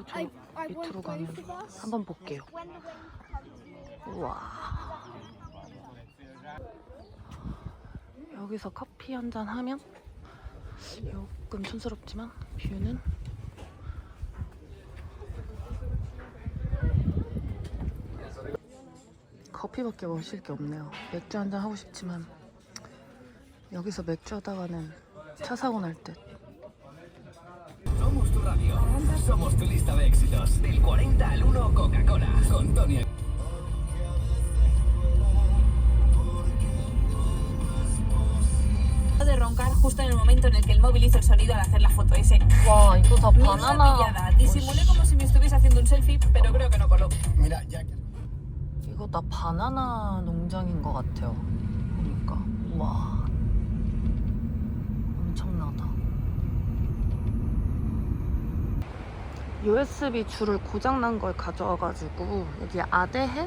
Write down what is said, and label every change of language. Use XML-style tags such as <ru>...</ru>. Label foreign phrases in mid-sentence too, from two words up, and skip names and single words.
<ko>저 밑으로 가면 한번 볼게요. 우와, 여기서 커피 한잔 하면 조금 촌스럽지만 뷰는 커피밖에 마실 게 없네요. 맥주 한잔 하고 싶지만 여기서 맥주 하다가는 차 사고 날 듯.</ko> <es>Somos tu radio. Somos tu lista de éxitos. Del 40 al 1 Coca-Cola. Con Tony. De roncar justo en el momento en el que el móvil hizo el sonido al hacer la foto. Ese</es> <ko>와, 이거 다</ko> <es>pillada.</es> <ko>바나나.</ko> <es>Disimulé como si me estuviese haciendo un selfie, pero creo que no coló. Mira, ya.</es> <ko>이거 다 바나나 농장인 것 같아요. 보니까. 와, 엄청나다. USB 줄을 고장난 걸 가져와가지고 여기 아데헤?</ko>